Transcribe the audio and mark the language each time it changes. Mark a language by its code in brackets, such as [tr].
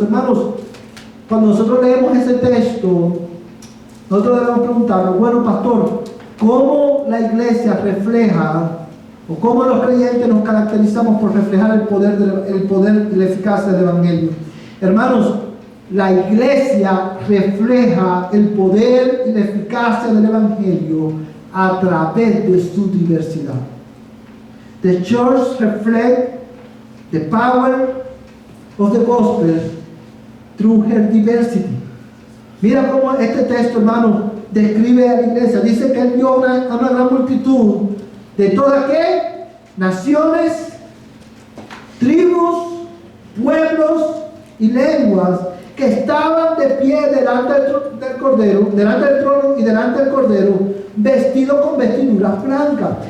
[es] Hermanos, cuando nosotros leemos ese texto, nosotros debemos preguntarnos: bueno, pastor, ¿cómo la iglesia refleja, o cómo los creyentes nos caracterizamos por reflejar el poder y la eficacia del Evangelio? Hermanos, la iglesia refleja el poder y la eficacia del Evangelio a través de su diversidad. [en] The church reflects the power of the gospel through her diversity. [es] Mira cómo este texto, hermano, describe a la iglesia. Dice que él vio a una gran multitud de todas ¿qué? Naciones, tribus, pueblos y lenguas, que estaban de pie delante del Cordero, delante del trono y delante del Cordero, vestidos con vestiduras blancas.